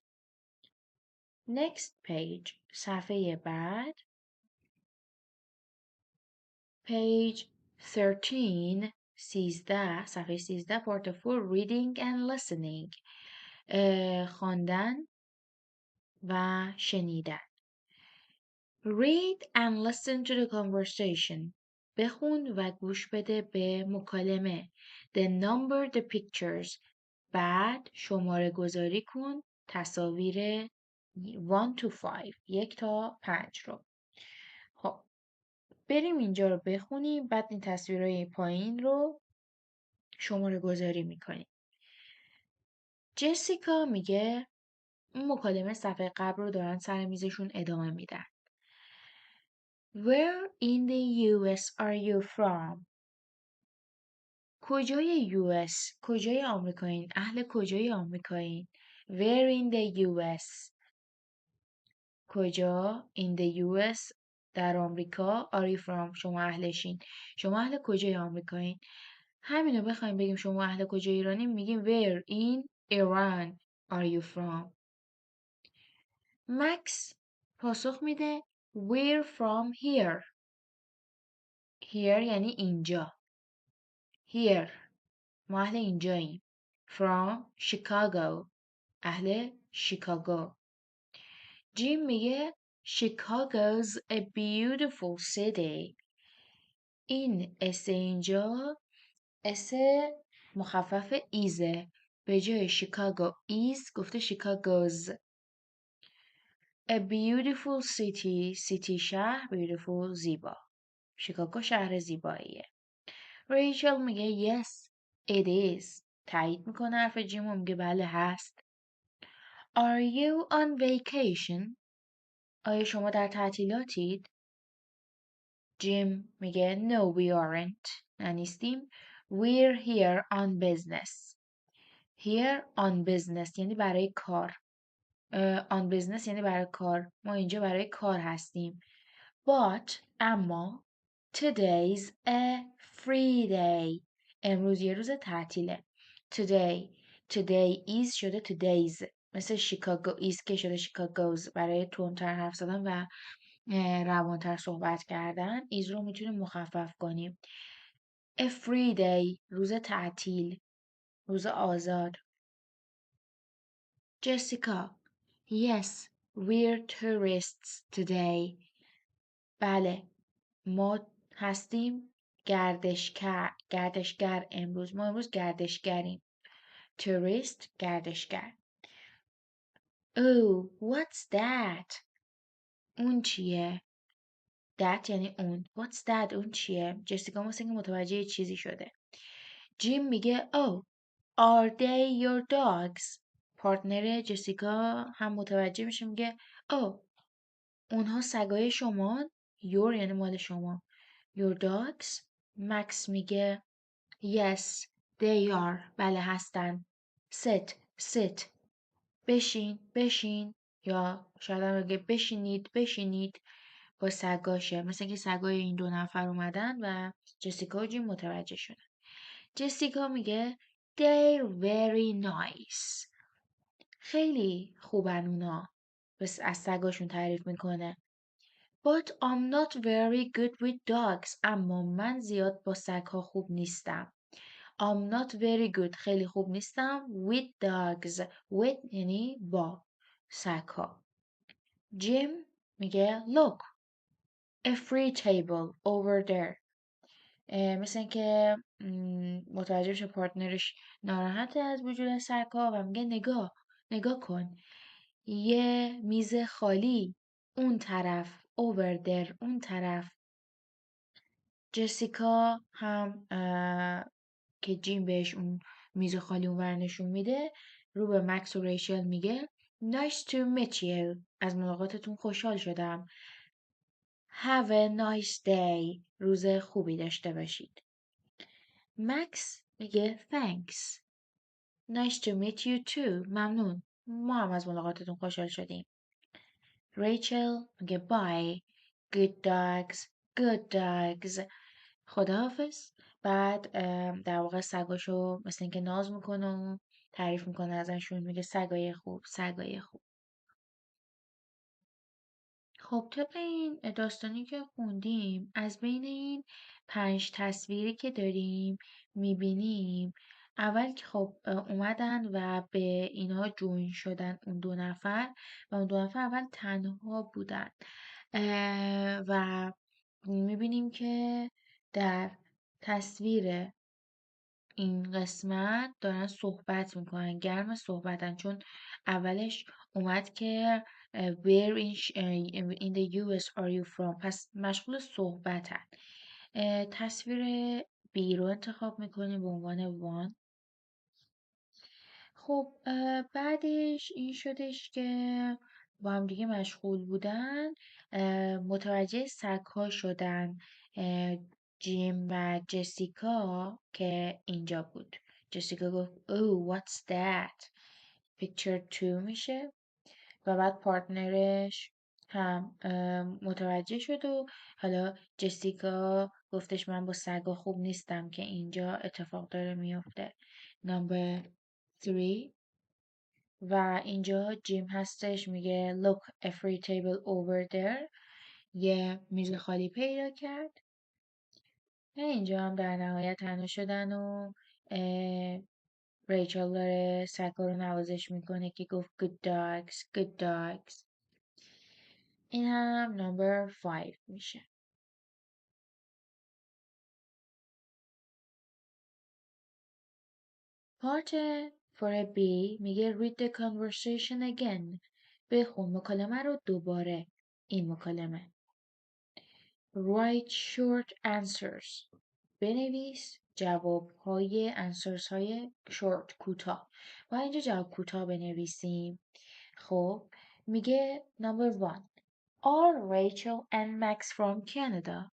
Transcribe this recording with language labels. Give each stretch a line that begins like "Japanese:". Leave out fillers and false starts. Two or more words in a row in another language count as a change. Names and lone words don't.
English: Next page.
Persian: صفحه بعد.
English: Page 13.
Persian: 13. صفحه 13.
English: Part 4. Reading and listening.
Persian: خواندن و شنیدن.
English: Read and listen to the conversation.
Persian: بخون و گوش بده به مکالمه.
English: Then number the pictures.
Persian: بعد شماره گذاری کن تصاویر 1 to 5. 1 تا 5 رو. خب بریم اینجا رو بخونیم. بعد این تصویرهای پایین رو شماره گذاری میکنیم. جسیکا میگه اون مکالمه صفحه قبل رو دارن سر میزشون ادامه میدن.
English: Where in the US are you from?
Persian: کجای US؟ کجای آمریکایین؟ اهل کجای آمریکایین؟
English: Where in the US؟
Persian: کجا؟
English: In the US
Persian: در آمریکا.
English: Are you from؟
Persian: شما اهلشین. شما اهل کجای آمریکایین؟ همینو بخوایم بگیم شما اهل کجای ایرانی میگیم
English: Where in Iran are you from؟
Persian: مکس پاسخ میده
English: We're from here.
Persian: Here یعنی اینجا. Here ما اهل اینجاییم.
English: From Chicago.
Persian: اهل شیکاگو. جیم میگه
English: Chicago's a beautiful city.
Persian: این اس اینجا اس مخفف ایزه. به جای شیکاگو ایز گفته شیکاگوز.
English: A beautiful city. city شهر.
Persian: beautiful زیبا. شیکاگو شهر زیباییه. ریچل میگه
English: yes it is.
Persian: تایید میکنه حرف جیم و میگه بله هست.
English: Are you on vacation؟
Persian: آیا شما در تعطیلاتید؟ جیم میگه
English: no we aren't.
Persian: نه نیستیم.
English: We're here on business. Here on business
Persian: یعنی برای کار.
English: on business
Persian: یعنی برای کار. ما اینجا برای کار هستیم.
English: But اما today's a free day.
Persian: امروز یه روز تعطیله.
English: Today is شده today's.
Persian: مثل شیکاگو is که شده شیکاگوز. برای تندتر حرف زدن و روانتر صحبت کردن is رو میتونیم مخفف کنیم.
English: A free day.
Persian: روز تعطیل. روز آزاد.
English: Jessica. Yes, we're tourists today.
Persian: بله ما هستیم گردشگر امروز. ما امروز گردشگریم. tourist گردشگر.
English: Oh, what's that؟
Persian: اون چیه؟ that یعنی اون.
English: What's that؟
Persian: اون چیه؟ جسیکا مثل اینکه متوجه چیزی شده. جیم میگه
English: oh, are they your dogs؟
Persian: پارتنر جسیکا هم متوجه میشه میگه oh, اونها سگای شما؟ your یعنی مال شما.
English: Your dogs؟
Persian: مکس میگه
English: yes, they are.
Persian: بله هستن. sit. بشین. یا شاید هم بگه بشینید. با سگاشه. مثل که سگای این دو نفر اومدن و جسیکا و جیم متوجه شدن. جسیکا میگه
English: they're very nice.
Persian: خیلی خوبن اونا. بس از سگاشون تعریف میکنه.
English: But I'm not very good with dogs.
Persian: اما من زیاد با سگ‌ها خوب نیستم.
English: I'm not very good.
Persian: خیلی خوب نیستم.
English: With dogs.
Persian: With یعنی با سگ‌ها. جیم میگه look.
English: A free table over there.
Persian: مثل که متوجه بشه پارتنرش ناراحته از وجود سگ‌ها و میگه نگاه کن. یه میز خالی اون طرف.
English: over there.
Persian: اون طرف. جسیکا هم که جیم بهش اون میز خالی اونور نشون میده رو به مکس و ریچل میگه
English: Nice to meet you.
Persian: از ملاقاتتون خوشحال شدم.
English: Have a nice day.
Persian: روز خوبی داشته باشید. مکس میگه Thanks.
English: Nice to meet you too.
Persian: ممنون. ما هم از ملاقاتتون خوشحال شدیم. ریچل میگه
English: Bye. Good dogs. Good dogs.
Persian: خداحافظ. بعد در واقع سگاشو مثل اینکه ناز میکنه و تعریف میکنه ازشون، میگه سگای خوب، سگای خوب. خب طبق این داستانی که خوندیم، از بین این 5 تصویری که داریم میبینیم، اول که خب اومدن و به اینها جوین شدن اون 2 نفر و اون 2 نفر اول تنها بودن و میبینیم که در تصویر این قسمت دارن صحبت میکنن، گرم صحبتن، چون اولش اومد که
English: where in the US are you from،
Persian: پس مشغول صحبتن. تصویر بی رو انتخاب میکنیم به عنوان وان. خب بعدش این شدش که با هم دیگه مشغول بودن، متوجه سگ‌ها شدن، جیم و جسیکا که اینجا بود. جسیکا گفت
English: Oh what's that؟
Persian: picture 2 میشه و بعد پارتنرش هم متوجه شد و حالا جسیکا گفتش من با سگا خوب نیستم که اینجا اتفاق داره میفته. نمبر 3 و اینجا جیم هستش میگه
English: look a free table over there،
Persian: یه میز خالی پیدا کرد. و اینجا هم در نهایت تنها شدن و ریچل داره سگا رو نوازش میکنه که گفت
English: good dogs good dogs.
Persian: این هم نمبر 5 میشه. پارت for a B میگه
English: read the conversation again،
Persian: بخون مکالمه رو دوباره. این مکالمه
English: write short answers،
Persian: بنویس جوابهای answers های short کوتاه. و اینجا جواب کوتاه بنویسیم. خب میگه
English: number 1 Are Rachel and Max from Canada؟